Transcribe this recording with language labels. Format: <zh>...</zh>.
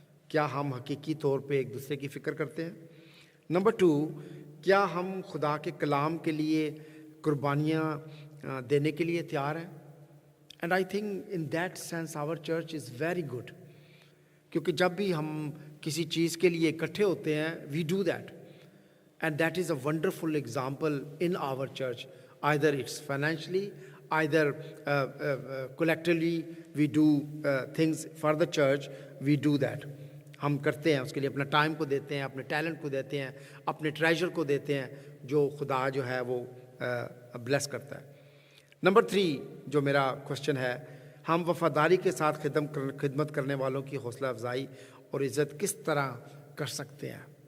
<hi>क्या हम हकीकी तौर पे एक दूसरे की फ़िक्र करते हैं? नंबर 2, क्या हम खुदा के कलाम के लिए कुर्बानियाँ देने के लिए तैयार हैं?</hi> <en>and I think in that sense our church is very good,</en> <hi>क्योंकि जब भी हम किसी चीज़ के लिए इकट्ठे होते हैं,</hi> <en>We do that, and that is a wonderful example in our church. Either it's financially, either collectively we do things for the church, we do that.</en> <hi>हम करते हैं, उसके लिए अपना टाइम को देते हैं, अपने टैलेंट को देते हैं, अपने ट्रेजर को देते हैं, जो खुदा जो है वो ब्लेस करता है। नंबर 3 जो मेरा क्वेश्चन है, हम वफादारी के साथ खिदमत करने वालों की हौसला अफजाई और इज़्ज़त किस तरह कर सकते हैं?</hi>